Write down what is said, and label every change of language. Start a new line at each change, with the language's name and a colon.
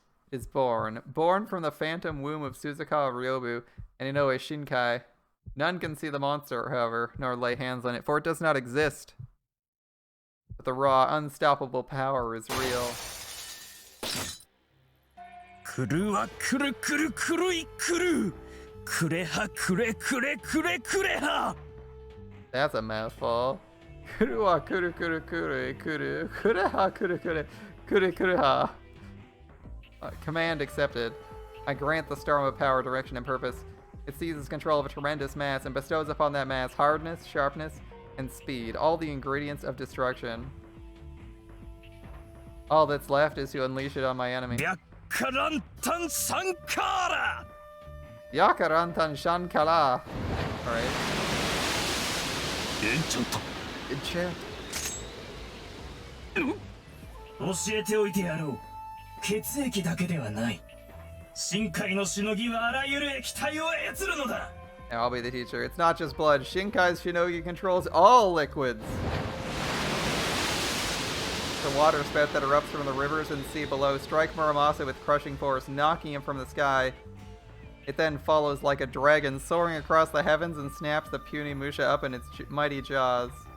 English: It is born from the phantom womb of Suzukawa Ryobu and Inoue Shinkai. None can see the monster, however, nor lay hands on it, for it does not exist. But the raw, unstoppable power is real.
Japanese: 来るは来る来る来るい来るくれはくれくれくれくれは
English: That's a mouthful.
Japanese: Kuru wa kuru kuru kuru kuru kuru ha
English: kuru kuru kuru kuru ha. Command accepted. I grant the storm of power, direction, and purpose. It seizes control of a tremendous mass and bestows upon that mass hardness, sharpness, and speed, all the ingredients of destruction. All that's left is to unleash it on my enemy. Yakarantan Sankara! Yakarantan Shankara. Alright. Enchant. Enchant.
Japanese: 教えておいてやろう。血液だけではない。深海のしのぎはあらゆる液体を操るのだ。
English: Now I'll be the teacher. It's not just blood. Shinkai's Shinogi controls all liquids. The water spout that erupts from the rivers and sea below strike Muramasa with crushing force, knocking him from the sky. It then follows like a dragon, soaring across the heavens and snaps the puny Musha up in its mighty jaws.